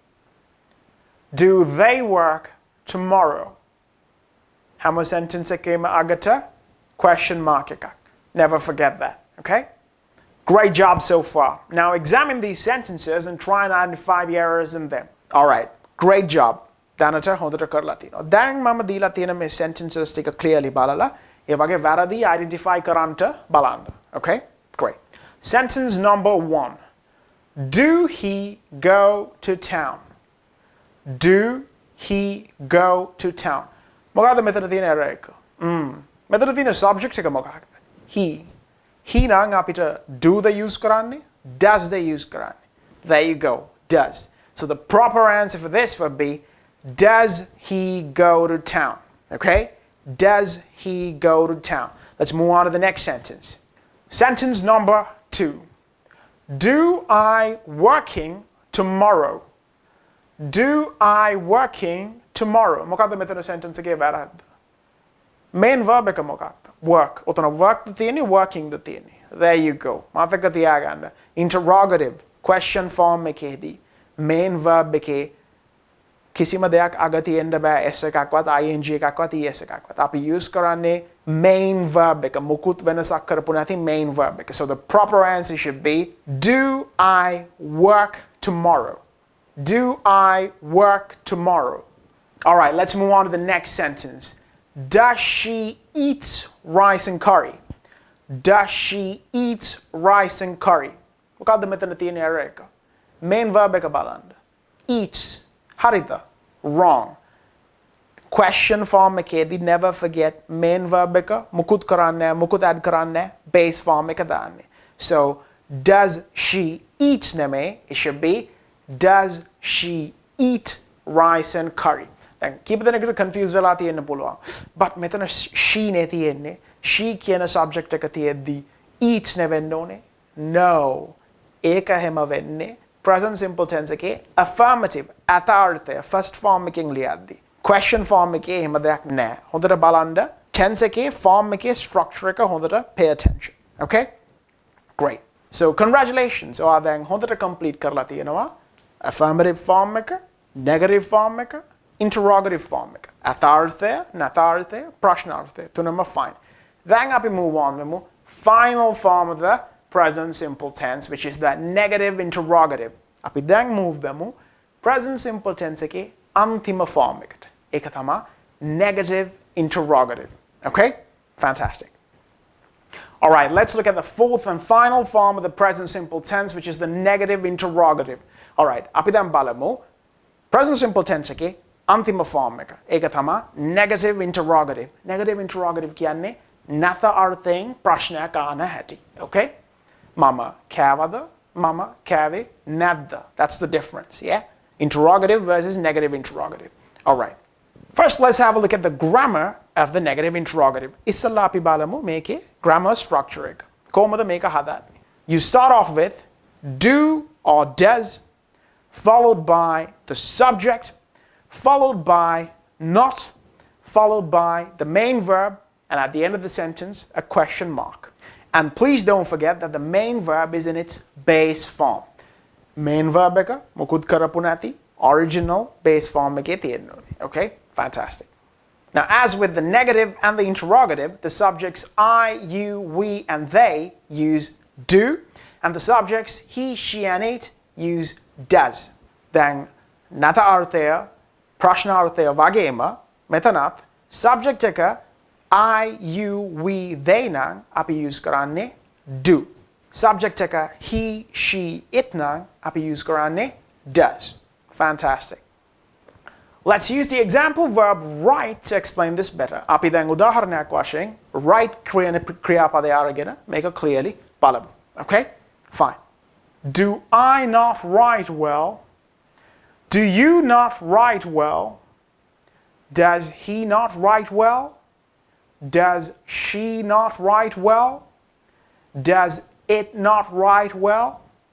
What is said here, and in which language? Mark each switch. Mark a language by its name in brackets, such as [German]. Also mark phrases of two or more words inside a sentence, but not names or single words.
[English] Do they work tomorrow? [Sinhala] හැම sentence එකේම අගට [English] question mark [Sinhala] එකක්. [English] Never forget that, okay? Great job so far. Now examine these sentences and try and identify the errors in them. All right, great job. [Sinhala] දැනට හොඳට කරලා තියෙනවා. දැන් මම දීලා තියෙන මේ sentences ටික clearly බලලා ඒ වගේ වැරදි identify කරන්නට බලන්න. [English] Okay? Great. Sentence number 1. Do he go to town? Do he go to town? [Sinhala] මොකද්ද මෙතන තියෙන error එක? මෙතන තියෙන subject එක මොකක්ද? [English] He. [Sinhala] He නම් අපිට [English] do the use [Sinhala] කරන්නේ, [English] does the use [Sinhala] කරන්නේ. [English] There you go. Does. So the proper answer for this would be does he go to town? Okay? Does he go to town? Let's move on to the next sentence. Sentence number 2. Do I working tomorrow? Do I working tomorrow? [Sinhala] මොකක්ද මෙතන sentence එකේ වැරද්ද? [English] Main verb [Sinhala] එක මොකක්ද? Work. ඔතන work ද තියෙන්නේ working ද තියෙන්නේ. [English] There you go. [Sinhala] මතක තියාගන්න. [English] Interrogative question form [Sinhala] එකේදී [English] main verb [Sinhala] එකේ කිසිම දෙයක් අග තියෙන්න බෑ s එකක්වත් ing එකක්වත් es එකක්වත්. අපි use කරන්නේ [English] main verb [Sinhala] එක. මුකුත් වෙනසක් කරපු නැති [English] main verb [Sinhala] එක. [English] So the proper answer should be do I work tomorrow? Do I work tomorrow? All right, let's move on to the next sentence. Does she eat rice and curry? Does she eat rice and curry? [Sinhala] මොකද්ද මෙතන තියෙන error එක? [English] Main verb [Sinhala] එක බලන්න. Eats. හරිද? Wrong. [English] Question form [Sinhala] එකේදී [English] never forget main verb [Sinhala] එක මුකුත් කරන්නේ මුකුත් add කරන්නේ [English] base form [Sinhala] එක දාන්නේ. [English] So does she eat නෙමෙයි, it should be does she eat rice and curry? [Sinhala] දැන් කීප දෙනෙකුට confuse වෙලා තියෙන්න පුළුවන්. But මෙතන she නේ තියෙන්නේ. She කියන subject එක තියෙද්දි eats නෙවෙන්න ඕනේ. No. ඒක හැම වෙන්නේ [English] present simple tense [Sinhala] එකේ affirmative අතාර්ථය [English] first form [Sinhala] එකෙන් ලියද්දි. [English] Question form [Sinhala] එකේ එහෙම දෙයක් නැහැ. හොඳට බලන්න tense එකේ form එකේ structure එක හොඳට [English] pay attention. Okay? Great. So congratulations. [Sinhala] ඔයා දැන් හොඳට complete කරලා තියෙනවා. [English] Affirmative form එක, negative form එක, interrogative form එක. [Sinhala] අතාර්ථය, නතාර්ථය, ප්‍රශ්නාර්ථය තුනම fine. [English] Then අපි move on වෙමු final form of the present simple tense, which is the negative interrogative. [Sinhala] අපි දැන් move වෙමු [English] present simple tense [Sinhala] එකේ අන්තිම form එකට. ඒක තමයි [English] negative interrogative. Okay? Fantastic. All right, let's look at the fourth and final form of the present simple tense, which is the negative interrogative. All right, [Sinhala] අපි දැන් බලමු [English] present simple tense [Sinhala] එකේ අන්තිම form එක. ඒක තමයි [English] negative interrogative. Negative interrogative [Sinhala] කියන්නේ නැත අර්ථයෙන් ප්‍රශ්නයක් අහන හැටි. Okay? මම කෑවද? මම කෑවේ නැද්ද? [English] That's the difference, yeah? interrogative versus negative interrogative. All right. First, let's have a look at the grammar of the negative interrogative. [Sinhala] ඉස්සෙල්ලා අපි බලමු මේකෙ [English] grammar structure [Sinhala] එක. කොහොමද මේක හදන්නේ? [English] You start off with do or does, followed by the subject, followed by not, followed by the main verb, and at the end of the sentence, a question mark. And please don't forget that the main verb is in its base form. Main verb [Sinhala] එක මොකුත් කරපු නැති [English] original base form [Sinhala] එකේ තියෙනවා. [English] Okay? Fantastic. Now, as with the negative and the interrogative, the subjects I, you, we, and they use do, and the subjects he, she, and it use does. [Sinhala] Then, නත අර්ථය, ප්‍රශ්න අර්ථය වගේම, මෙතනත්, subject එක [English] I, you, we, they [Sinhala] නම් අපි use කරන්නේ do. Subject එක [English] he, she, it [Sinhala] නම් අපි use කරන්නේ does. [English] Fantastic. Let's use the example verb write to explain this better. [Sinhala] අපි දැන් උදාහරණයක් වශයෙන් write ක්‍රියාපදය අරගෙන මේක clearly බලමු. [English] Okay? Fine. Do I not write well? Do you not write well? Does he not write well? Does she not write well? Does it not write well?